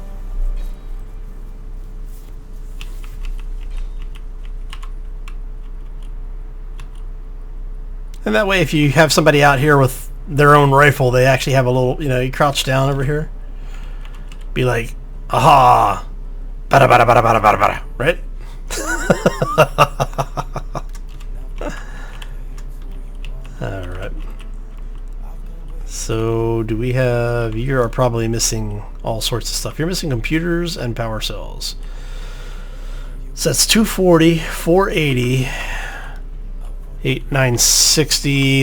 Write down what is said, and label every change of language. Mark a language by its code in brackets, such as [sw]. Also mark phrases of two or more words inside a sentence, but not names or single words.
[en] And that way, if you have somebody out here with their own rifle, they actually have a little, you crouch down over here. Be like, aha! Bada bada bada bada bada bada, right? Alright. So, do we have... You are probably missing all sorts of stuff. You're missing computers and power cells. So that's 240, 480, 960.